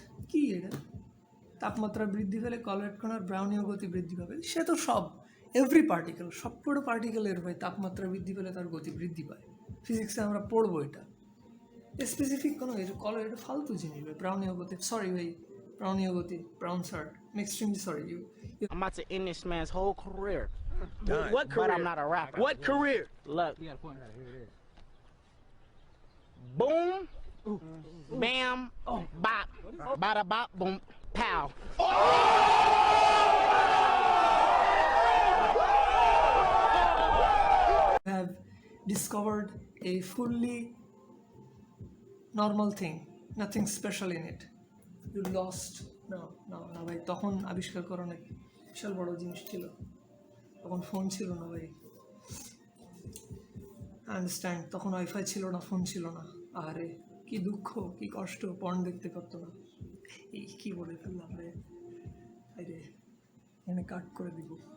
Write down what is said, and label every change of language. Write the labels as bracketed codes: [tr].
[bn] কি এটা? তাপমাত্রা বৃদ্ধি পেলে কলয়েড কণার ব্রাউনীয় গতি বৃদ্ধি পাবে। সে তো এভরি পার্টিকেল, সবকটা পার্টিকেলের হয় তাপমাত্রা বৃদ্ধি পেলে তার গতি বৃদ্ধি পায়। ফিজিক্সে আমরা পড়বো এটা। স্পেসিফিক কোনো কলয়েড ফালতু জিনিস ভাই। ব্রাউনীয় গতি, সরি ভাই, ব্রাউনীয় গতি, brown shirt, [en] I'm extremely sorry. I'm about to end this man's whole career. What career? But I'm not a rapper. What career? Look. Boom. Bam. Bop. Bada bop. Boom. Pow. discovered a fully normal thing, nothing special in it. You lost. [bn] না ভাই, তখন আবিষ্কার করা অনেক বিশাল বড় জিনিস ছিল, তখন ফোন ছিল না ভাই। আন্ডারস্ট্যান্ড, তখন ওয়াইফাই ছিল না, ফোন ছিল না। আরে কি দুঃখ, কি কষ্ট, পর্ন দেখতে পারতো না। এই কি বলে ফেললাম রে, আরে এখানে কাট করে দিব।